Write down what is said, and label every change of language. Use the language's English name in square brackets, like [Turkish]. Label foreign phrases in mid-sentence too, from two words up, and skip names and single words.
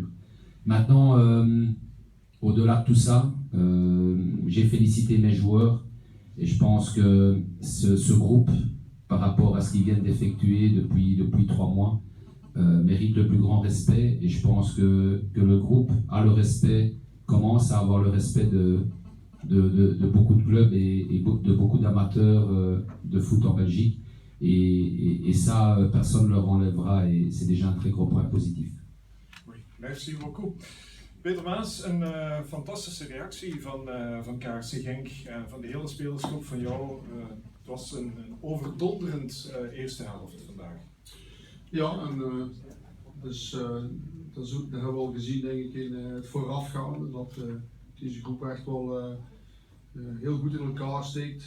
[French] Maintenant, au-delà de tout ça, j'ai félicité mes joueurs, et je pense que ce groupe, par rapport à ce qu'ils viennent d'effectuer depuis 3 mois, mérite le plus grand respect, et je pense que le groupe a le respect, commence à avoir le respect de beaucoup de clubs et de beaucoup d'amateurs de foot en Belgique. Et ça, personne ne leur enlèvera, et c'est déjà un très gros point positif. Oui, merci beaucoup. [Dutch] Peter Maas, een fantastische reactie van KRC Genk, van de hele spelersgroep van jou. Het was een overdonderend eerste helft vandaag. Ja, en dat hebben we al gezien denk ik in het voorafgaande, dat deze groep echt wel heel goed in elkaar steekt.